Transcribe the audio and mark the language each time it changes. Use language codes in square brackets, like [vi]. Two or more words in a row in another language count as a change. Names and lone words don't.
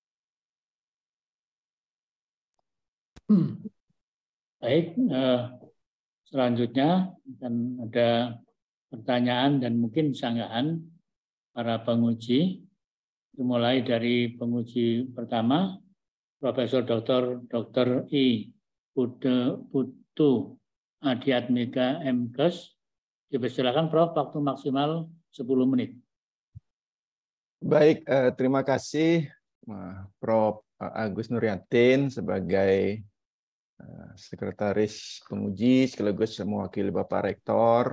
[id] Baik, selanjutnya akan ada pertanyaan dan mungkin sanggahan para penguji. Dimulai dari penguji pertama, Profesor Dr. I. Putu Adiatmika MKes. Dipersilakan Prof, waktu maksimal 10 menit. Baik, terima kasih Prof. Agus Nuryatin sebagai Sekretaris Penguji sekaligus mewakili Bapak Rektor.